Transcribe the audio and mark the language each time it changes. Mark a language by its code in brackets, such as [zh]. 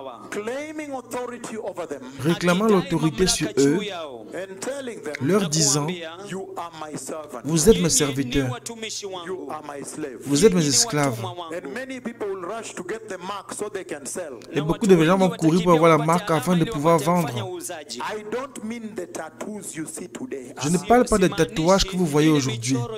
[en] claiming authority over them [fr] réclamant l'autorité sur eux, [en] and telling them, [fr] leur disant, [en] you are my servant, [fr] vous êtes mes serviteurs, [en] you are my slave. [fr] vous êtes mes esclaves. [en] And many people will rush to get the mark so they can sell. [fr] Et beaucoup de gens vont courir pour avoir la marque afin de pouvoir vendre. [en] I don't mean the tattoos you see today. [fr] Je ne parle pas des tatouages que vous voyez aujourd'hui.